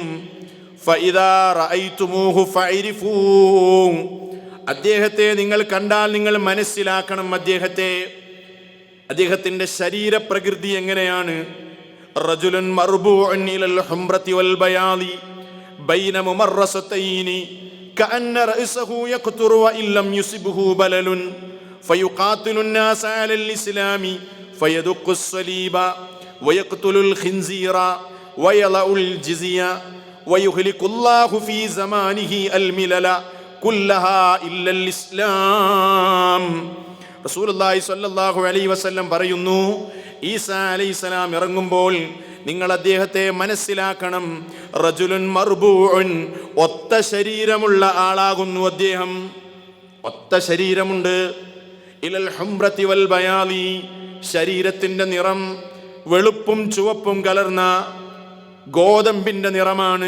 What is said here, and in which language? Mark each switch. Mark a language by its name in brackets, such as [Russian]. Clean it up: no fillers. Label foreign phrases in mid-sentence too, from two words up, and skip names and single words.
[Arabic] فإذا رأيتموه فاعرفوه, [Malayalam] അദ്ദേഹത്തെ നിങ്ങൾ കണ്ടാൽ നിങ്ങൾ മനസ്സിലാക്കണം അദ്ദേഹത്തിന്റെ ശരീരപ്രകൃതി എങ്ങനെയാണ്. [Arabic] رجل مربوع إلى الحمرة والبياض بين ممصرتين كأن رأسه يقطر وإن لم يصبه بلل فيقاتل الناس على الإسلام فيدق الصليب ويقتل الخنزير ويضع الجزية ويهلك الله في زمانه الملل كلها إلا الإسلام. [Malayalam] റസൂലുള്ളാഹി [Arabic] صلى الله عليه وسلم [Malayalam] പറയുന്നു, ഈസാ അലൈഹിസ്സലാം ഇറങ്ങുമ്പോൾ നിങ്ങൾ അദ്ദേഹത്തെ മനസ്സിലാക്കണം. [Arabic] رجل مربوع, [Malayalam] ഒത്ത ശരീരമുള്ള ആളാകുന്നു അദ്ദേഹം. ഒത്ത ശരീരമുണ്ട്. [Arabic] إلى الحمرة والبياض, [Malayalam] ശരീരത്തിന്റെ നിറം വെളുപ്പും ചുവപ്പും കലർന്ന ഗോതമ്പിന്റെ നിറമാണ്.